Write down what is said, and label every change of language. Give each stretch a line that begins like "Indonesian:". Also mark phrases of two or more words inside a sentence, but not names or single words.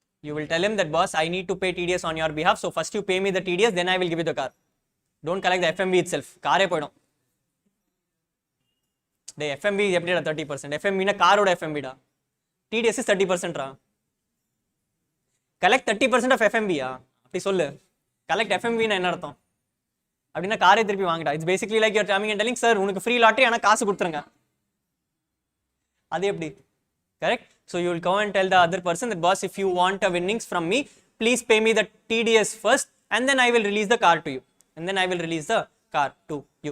English: You will tell him that boss, I need to pay TDS on your behalf. So first you pay me the TDS, then I will give you the car. Don't collect the FMV itself.
Tamil: கார் ஏ போயிடும்.
English: The FMV is 30%.
Tamil: FMV na car oda FMV da.
English: TDS is 30%
Tamil: ra.
English: Collect 30% of FMV ya.
Tamil: அப்டி சொல்லு.
English: Collect FMV
Tamil: னா என்ன அர்த்தம்? அப்படினா கார் ஏ திருப்பி வாங்கிடா.
English: It's basically like you're coming and telling, sir,
Tamil: உனக்கு ஃப்ரீ லாட்டரி ஆனா காசு குடுத்துருங்க. அடி எப்படி? Correct?
English: So you will go and tell the other person that boss, if you want a winnings from me, please pay me the TDS first and then I will release the car to you. And then I will release the car to you.